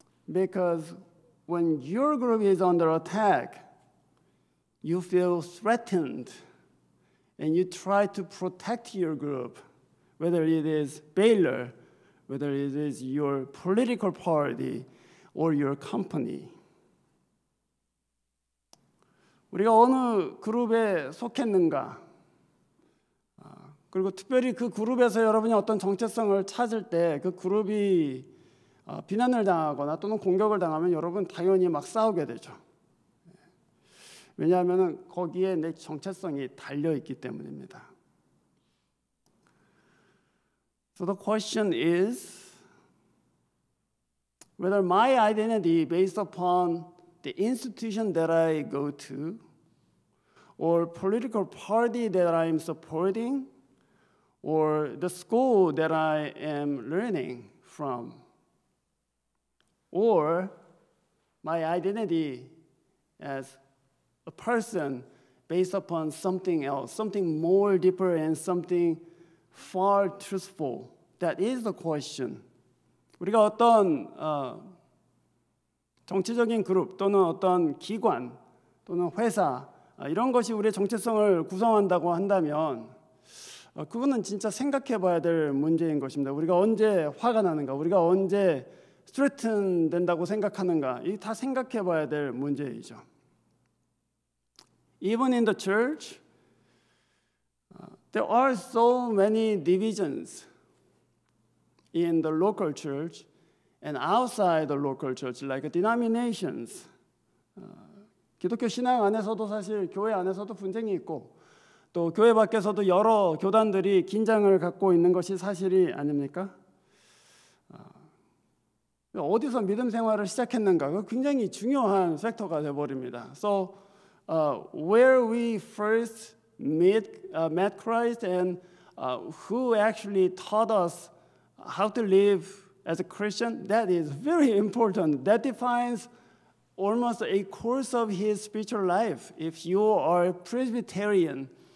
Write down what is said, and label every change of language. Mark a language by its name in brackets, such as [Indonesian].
[English] Because when your group is under attack, you feel threatened and you try to protect your group, whether it is Baylor, whether it is your political party or your company. [Korean] 우리가 어느 그룹에 속했는가, 그리고 특별히 그 그룹에서 여러분이 어떤 정체성을 찾을 때 그 그룹이 비난을 당하거나 또는 공격을 당하면 여러분 당연히 막 싸우게 되죠. 왜냐하면 거기에 내 정체성이 달려있기 때문입니다. [English] So the question is whether my identity based upon the institution that I go to or political party that I am supporting or the school that I am learning from, or my identity as a person based upon something else, something more deeper and something far truthful. That is the question. [Korean] 우리가 어떤 정치적인 그룹 또는 어떤 기관 또는 회사 이런 것이 우리의 정체성을 구성한다고 한다면 그거는 진짜 생각해 봐야 될 문제인 것입니다. 우리가 언제 화가 나는가, 우리가 언제 스트레튼 된다고 생각하는가, 이 다 생각해 봐야 될 문제이죠. [English] Even in the church, there are so many divisions in the local church and outside the local church, like denominations. [Korean] 기독교 신앙 안에서도 사실 교회 안에서도 분쟁이 있고 또 교회 밖에서도 여러 교단들이 긴장을 갖고 있는 것이 사실이 아닙니까? 어디서 믿음 생활을 시작했는가, 그 굉장히 중요한 팩터가 되어버립니다. [English] So where we first met Christ and who actually taught us how to live as a Christian, that is very important. That defines almost a course of his spiritual life. If you are Presbyterian,